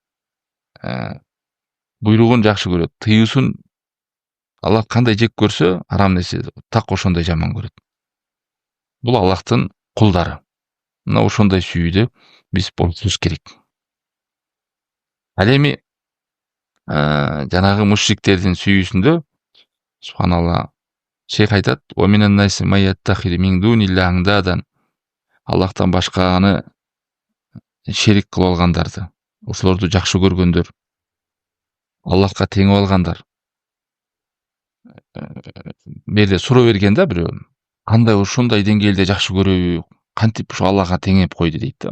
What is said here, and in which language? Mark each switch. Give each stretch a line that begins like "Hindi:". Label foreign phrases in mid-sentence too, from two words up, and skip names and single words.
Kyrgyz: Буйругун жакшы көрөт, тыюусун Аллах кандай жек көрсө, арам нерсе так ошондой жаман көрөт. Бул Аллахтын кулдары. Мына ошондой сүйүүдө биз болушубуз керек. Ал эми жанагы мушриктердин сүйүүсүндө субханалла шейх айтат:
Arabic: "ومن الناس من يتخذ من دون الله أندادا".
Kyrgyz: Аллахтан башканы шерик кылып алгандарды, ошолорду жакшы көргөндөр, Аллахка теңип алгандар. Берде суроо берген да бирөө. Кандай ушундай деңгээлде жакшы көрөбү? Кантип ушу Аллахка теңеп койду дейт да.